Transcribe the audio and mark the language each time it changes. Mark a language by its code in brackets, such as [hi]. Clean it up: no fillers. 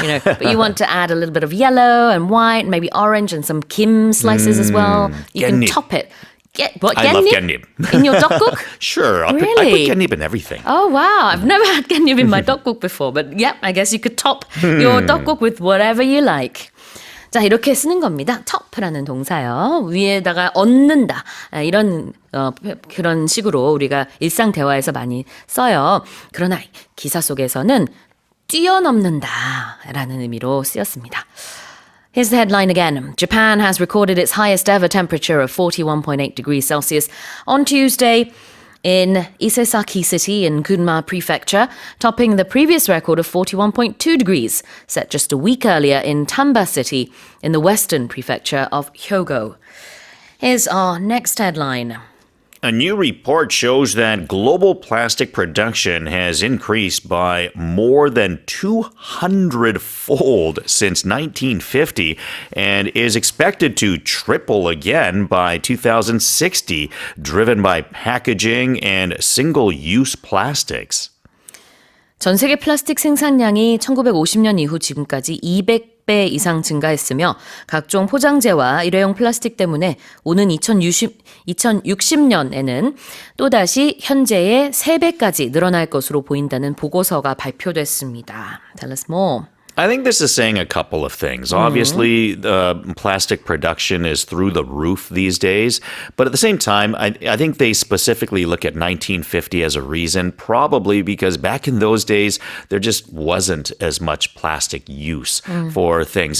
[en] You know, but you want to add a little bit of yellow and white, maybe orange and some kim slices as well. You can [ko] 깻잎. [en] top it. I love 깻잎. In your 떡국? Sure. I put Really? 깻잎 in everything. Oh, wow. I've never had 깻잎 in my 떡국 before, but yeah, I guess you could top your 떡국 with whatever you like. [ko] 자, 이렇게 쓰는 겁니다. top라는 동사요. 위에다가 얹는다. 이런 그런 식으로 우리가 일상 대화에서 많이 써요. 그러나 기사 속에서는 뛰어넘는다라는 의미로 쓰였습니다. [en] Here's the headline again. Japan has recorded its highest ever temperature of 41.8 degrees Celsius on Tuesday in Isesaki City in Gunma Prefecture, topping the previous record of 41.2 degrees, set just a week earlier in Tamba City in the western prefecture of Hyogo. Here's our next headline. A new report shows that global plastic production has increased by more than 200-fold since 1950 and is expected to triple again by 2060, driven by packaging and single-use plastics. [ko] 전 세계 플라스틱 생산량이 1950년 이후 지금까지 200배 이상 증가했으며 각종 포장재와 일회용 플라스틱 때문에 오는 2060년에는 또다시 현재의 3배까지 늘어날 것으로 보인다는 보고서가 발표됐습니다. [en] Tell us more. I think this is saying a couple of things. Obviously, plastic production is through the roof these days. But at the same time, I think they specifically look at 1950 as a reason, probably because back in those days, there just wasn't as much plastic use for things.